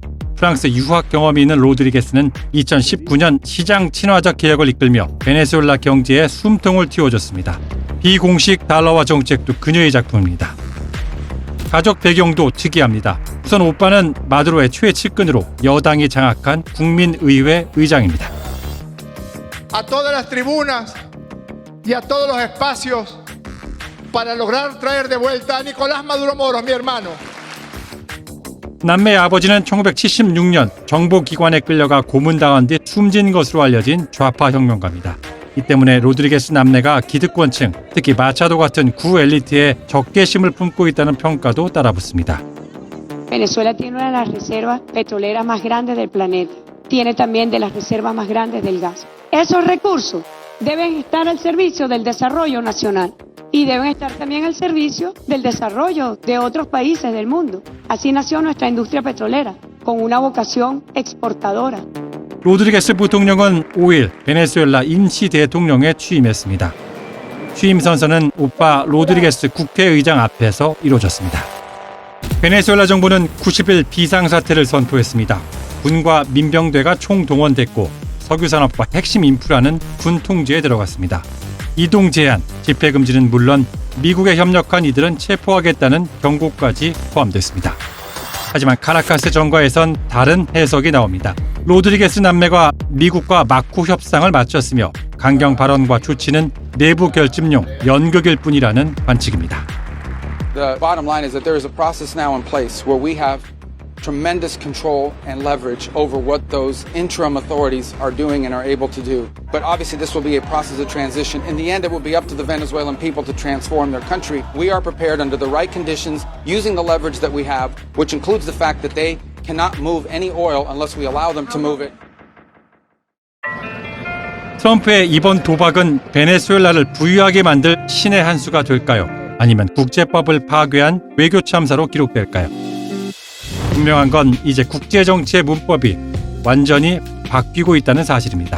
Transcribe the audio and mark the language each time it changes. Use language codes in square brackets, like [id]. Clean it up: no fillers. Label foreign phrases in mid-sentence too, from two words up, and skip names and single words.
[ko] 프랑스 유학 경험이 있는 로드리게스는 2019년 시장 친화적 개혁을 이끌며 베네수엘라 경제에 숨통을 틔워줬습니다. 비공식 달러화 정책도 그녀의 작품입니다. 가족 배경도 특이합니다. 우선 오빠는 마두로의 최측근으로 여당이 장악한 국민의회 의장입니다. [es] A todas las tribunas y a todos los espacios para lograr traer de vuelta a Nicolás Maduro Moro, mi hermano. [ko] 남매의 아버지는 1976년 정보기관에 끌려가 고문당한 뒤 숨진 것으로 알려진 좌파 혁명가입니다. 이 때문에 로드리게스 남매가 기득권층, 특히 마차도 같은 구 엘리트에 적개심을 품고 있다는 평가도 따라붙습니다. [es] Venezuela tiene una de las reservas petroleras más grandes del planeta. Tiene también de las reservas más grandes del gas. Esos recursos deben estar al servicio del desarrollo nacional y deben estar también al servicio del desarrollo de otros países del mundo. Así nació nuestra industria petrolera, con una vocación exportadora. [ko] 로드리게스 부통령은 5일 베네수엘라 임시 대통령에 취임했습니다. 취임 선서는 오빠 로드리게스 국회의장 앞에서 이루어졌습니다. 베네수엘라 정부는 90일 비상사태를 선포했습니다. 군과 민병대가 총동원됐고 석유산업과 핵심 인프라는 군 통제에 들어갔습니다. 이동 제한, 집회 금지는 물론 미국에 협력한 이들은 체포하겠다는 경고까지 포함됐습니다. 하지만 카라카스 정가에선 다른 해석이 나옵니다. 로드리게스 남매가 미국과 막후 협상을 마쳤으며 강경 발언과 조치는 내부 결집용 연극일 뿐이라는 관측입니다. [en] The bottom line is that there is a process now in place where we have tremendous control and leverage over what those interim authorities are doing and are able to do. But obviously this will be a process of transition. In the end, it will be up to the Venezuelan people to transform their country. We are prepared under the right conditions, using the leverage that we have, which includes the fact that they cannot move any oil unless we allow them to move it. [ko] 트럼프의 이번 도박은 베네수엘라를 부유하게 만들 신의 한 수가 될까요? 아니면 국제법을 파괴한 외교 참사로 기록될까요? 분명한 건 이제 국제정치의 문법이 완전히 바뀌고 있다는 사실입니다.